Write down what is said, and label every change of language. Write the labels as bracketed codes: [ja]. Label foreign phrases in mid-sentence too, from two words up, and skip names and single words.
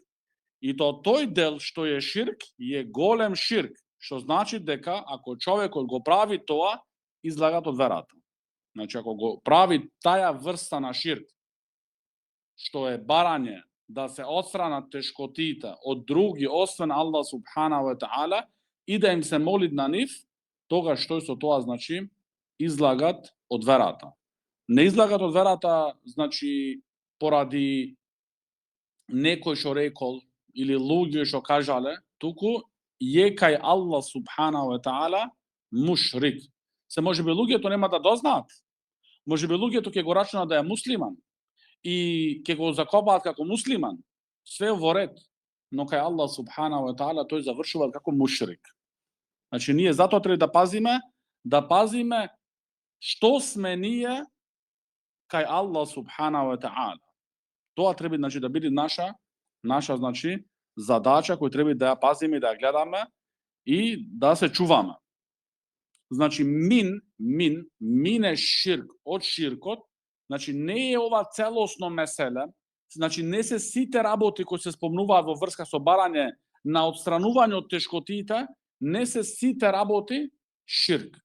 [mk] И тој дел што е ширк е голем ширк, што значи дека ако човекот го прави тоа, излагат од верата. Значи ако го прави таја врста на ширк, што е барање да се отстранат тешкотите од други освен Аллах [ar] سبحانه وتعالى [mk] и да им се моли на нив, тогаш што со тоа, значи, излагат од верата. Не излагат од верата, значи, поради некој што рекол или луѓе што кажале, туку е кај Аллах [ar] سبحانه وتعالى [mk] мушрик. Се можеби луѓето нема да дознаат. Можеби луѓето ќе го рачунат да е муслиман и ќе го закопаат како муслиман. Све во ред, но кај Аллах [ar] سبحانه وتعالى [mk] тој завршува како мушрик. Значи ние затоа треба да пазиме што сме ние кај Аллах [ar] سبحانه وتعالى. [mk] Тоа треба, значи, да биде наша, значи, задача која треба да ја пазиме и да ја гледаме и да се чуваме. Значи [ar] من الشرك [mk] од ширкот, значи не е ова целосно меселе, значи не се сите работи кои се спомнуваат во врска со барање на отстранување од тешкотите, не се сите работи ширк.